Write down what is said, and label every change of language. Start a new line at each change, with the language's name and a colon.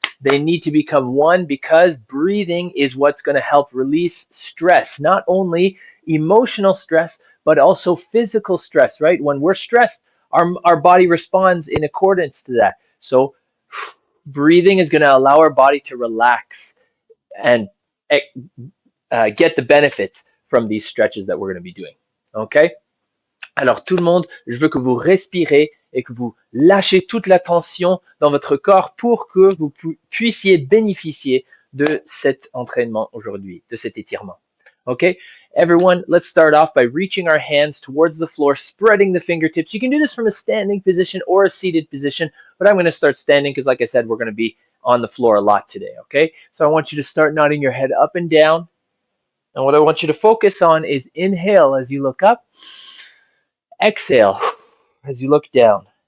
English: They need to become one because breathing is what's going to help release stress, not only emotional stress, but also physical stress, right? When we're stressed, our body responds in accordance to that. So breathing is going to allow our body to relax and get the benefits from these stretches that we're going to be doing. Okay?
French: Alors tout le monde, je veux que vous respirez et que vous lâchez toute la tension dans votre corps pour que vous puissiez bénéficier de cet entraînement aujourd'hui, de cet étirement.
English: Okay, everyone, let's start off by reaching our hands towards the floor, spreading the fingertips. You can do this from a standing position or a seated position, but I'm going to start standing because, like I said, we're going to be on the floor a lot today, okay? So I want you to start nodding your head up and down. And what I want you to focus on is inhale as you look up, exhale as you look down.